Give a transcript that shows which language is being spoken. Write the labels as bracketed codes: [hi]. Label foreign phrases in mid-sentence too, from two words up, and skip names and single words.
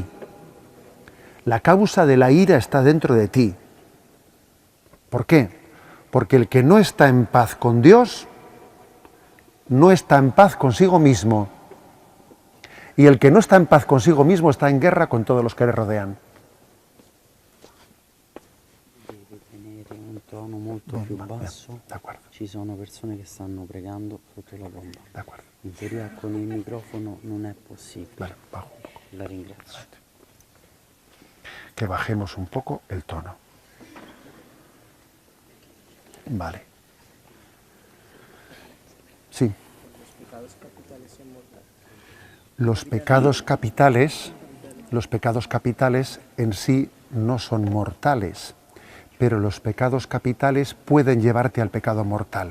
[es] La causa de la ira está dentro de ti. ¿Por qué? Porque el que no está en paz con Dios, no está en paz consigo mismo. Y el que no está en paz consigo mismo está en guerra con todos los que le rodean. [it] Devi tenere un tono molto più basso. Ci sono persone che stanno pregando sotto la bomba. In teoria con il microfono non è possibile. [es] Vale, bajo un poco. [it] La ringrazio. [es] Que bajemos un poco el tono. Vale. Sí. Los pecados capitales en sí no son mortales, pero los pecados capitales pueden llevarte al pecado mortal.